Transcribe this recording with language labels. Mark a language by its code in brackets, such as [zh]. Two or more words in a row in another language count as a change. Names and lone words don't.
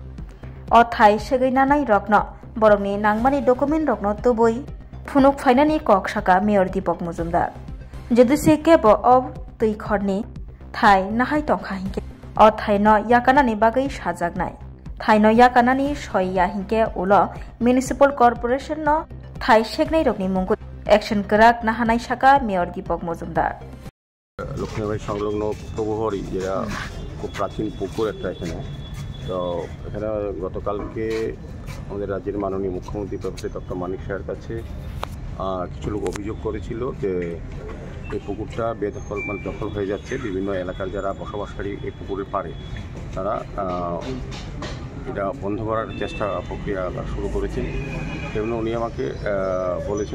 [trp] O Thai Shegai Nanai Rokno Borokni Nangmani Document Rokno Tubui Phunuk Phainani Kok Saka Mayor Deepak Mojumdar Jeduse Kebo of Tui Khorni Thai Nahai Tongkha Hinke O Thai no Yakanani Bagai Sajagnai Thai no Yakanani Shoya Hinke Ulo Municipal Corporation no Thai Shegnai Rokni Mungu Action Karak Nahanai Saka Mayor Deepak Mojumdar [bn] লক্ষ্মীবাড়ি সংলগ্ন প্রভুহরি যেটা খুব প্রাচীন পুকুর একটা এখানে তো এখানে গতকালকে আমাদের রাজ্যের মাননীয় মুখ্যমন্ত্রী প্রফেসর ডক্টর মানিক স্যারের কাছে কিছু লোক অভিযোগ করেছিল যে এই পুকুরটা দখল হয়ে যাচ্ছে বিভিন্ন এলাকার যারা বসবাসকারী এই পুকুরের পাড়ে তারা এটা বন্ধ করার চেষ্টা প্রক্রিয়া শুরু করেছেন এবং উনি আমাকে বলেছেন